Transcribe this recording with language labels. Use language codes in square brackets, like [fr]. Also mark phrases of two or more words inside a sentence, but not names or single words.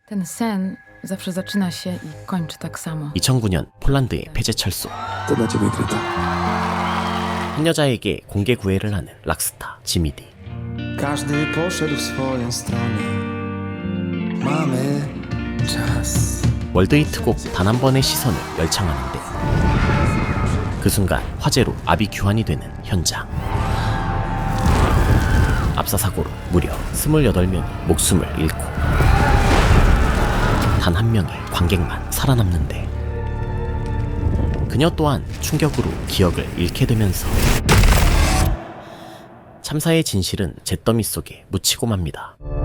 [pl] Ten sen zawsze zaczyna się i kończy tak samo. [ko] 2009년 폴란드의 폐쇄철소. [pl] To dla ciebie, Greta. [ko] 한 여자에게 공개 구애를 하는 락스타 지미디. [pl] Każdy poszedł w swoją stronę. Mamy czas. [ko] 월드히트곡 단 한 번의 시선을 열창하는데 그 순간 화재로 압이 교환이 되는 현장. 압사사고로 무려 28명이 목숨을 잃고 단 한 명의 관객만 살아남는데 그녀 또한 충격으로 기억을 잃게 되면서 참사의 진실은 잿더미 속에 묻히고 맙니다.